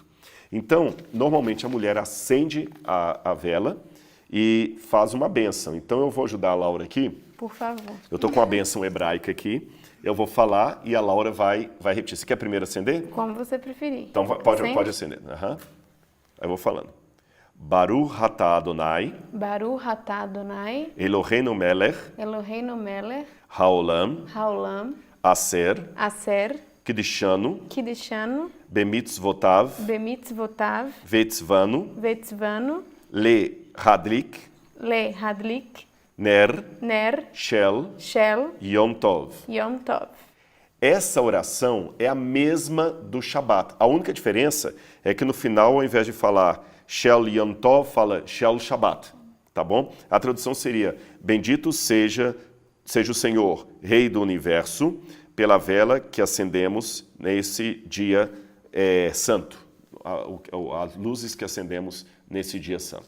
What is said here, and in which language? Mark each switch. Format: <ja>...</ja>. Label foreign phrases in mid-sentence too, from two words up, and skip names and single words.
<pt>Então, normalmente a mulher acende a vela e faz uma bênção. Então, eu vou ajudar a Laura aqui. Por favor. Eu estou com a bênção hebraica aqui. Eu vou falar e a Laura vai repetir. Você quer primeiro acender? Como você preferir. Então, pode acender. Uhum. Aí eu vou falando.</pt> <he>ברוך אתה אדוני. ברוך אתה אדוני. אלוהינו מלך. אלוהינו מלך. Haolam. Haolam. Aser. Aser. Kiddushanu. Kiddushanu. Bemitzvotav. Bemitzvotav. Vetzvanu. Vetzvanu. להדליק. להדליק. Ner. Ner. Shel. Shel. יום טוב. יום טוב.</he> <pt>Essa oração é a mesma do Shabat. A única diferença é que no final, ao invés de falar</pt> <he>של יום טוב,</he> <pt>fala</pt> <he>של שבת,</he> <pt>tá bom? A tradução seria: bendito seja o Senhor, Rei do Universo, pela vela que acendemos nesse dia santo, as luzes que acendemos nesse dia santo.</pt>